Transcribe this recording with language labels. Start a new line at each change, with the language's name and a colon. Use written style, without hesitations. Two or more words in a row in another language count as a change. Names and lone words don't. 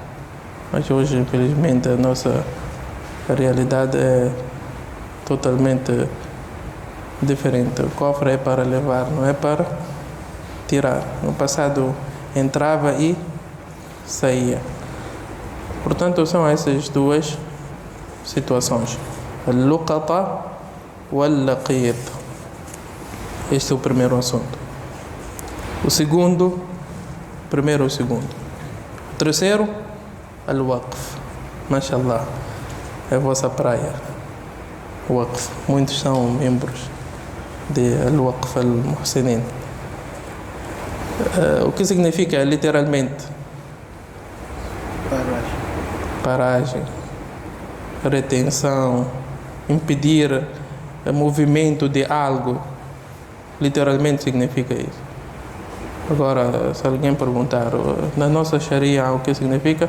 Portuguese: Mas hoje, infelizmente, a nossa realidade é totalmente diferente. O cofre é para levar, não é para tirar. No passado, entrava e saía. Portanto, são essas 2 situações.
Arabic: اللقطة واللقيط.
Portuguese: Este é o primeiro assunto. O segundo, primeiro ou segundo. O terceiro, al-waqf. Mashallah, é a vossa praia. Waqf. Muitos são membros de al-waqf al-muhsinin. O que significa literalmente? Paragem, retenção, impedir o movimento de algo. Literalmente significa isso. Agora, se alguém perguntar, na nossa Sharia o que significa?